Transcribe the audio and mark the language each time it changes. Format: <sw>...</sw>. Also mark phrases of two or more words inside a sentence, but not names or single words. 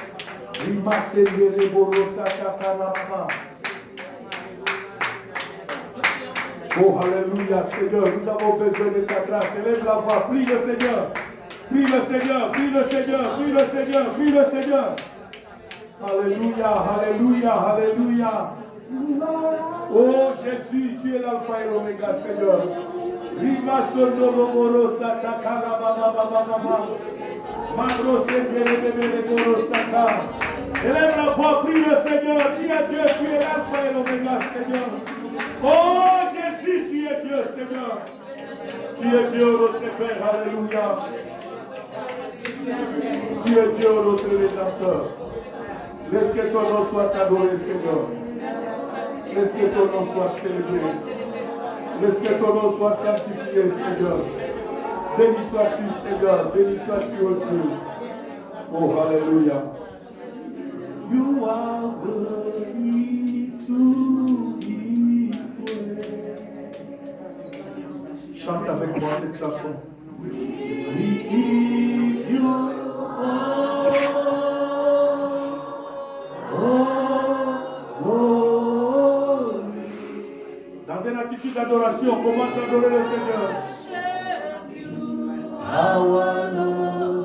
<fr>Oh, alléluia, Seigneur, nous avons besoin de ta grâce. Élève la voix, prie le Seigneur. Prie le Seigneur, prie le Seigneur, prie le Seigneur, prie le Seigneur. Alléluia, alléluia, alléluia. Oh Jésus, tu es l'alpha et l'oméga, Seigneur. Rima Sondoroboro Satakara Baba Baba Baba. Magro Senderebere Saka. Élève la voix, prie le Seigneur. Dis à Dieu, tu es l'alpha et l'oméga, Seigneur. Oh Jésus, tu es Dieu, Seigneur. Tu es Dieu, notre Père, alléluia. Tu es Dieu, notre Rédempteur. Laisse que ton nom soit adoré, Seigneur. Laisse que ton nom soit célébré. Laisse que ton nom soit sanctifié, Seigneur. Béni sois-tu, Seigneur. Béni sois-tu, ô Dieu. Oh, alléluia.</fr> <en>You are worthy to be praised.</en> <fr>Chante avec moi cette chanson.</fr> <en>We give you all.</en> <fr>Dans une attitude d'adoration, commence à adorer le Seigneur.</fr> <en>Our Lord.</en>